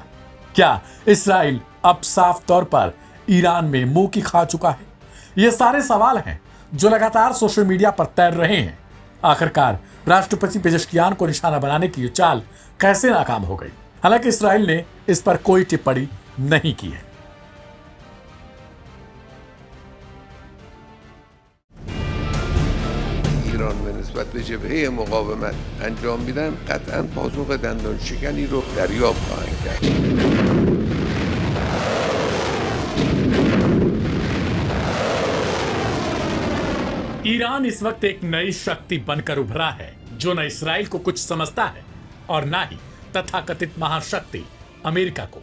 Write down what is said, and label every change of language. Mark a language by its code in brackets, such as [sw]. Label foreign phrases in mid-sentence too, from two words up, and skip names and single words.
[hi] क्या इसराइल अब साफ तौर पर ईरान में मुंह की खा चुका है? ये सारे सवाल हैं जो लगातार [en] social media [hi] पर तैर रहे हैं। आखिरकार राष्ट्रपति पेजेश्कियान को निशाना बनाने की चाल कैसे नाकाम हो गई? हालांकि इसराइल ने इस पर कोई टिप्पणी नहीं की है। [fa] ایران به نسبت به جبهه مقاومت انجام میدن قطعا پاسخ دندان شکنی رو دریافت خواهند کرد. [hi] ईरान इस वक्त एक नई शक्ति बनकर उभरा है जो न इसराइल को कुछ समझता है और न ही तथाकथित महाशक्ति अमेरिका को।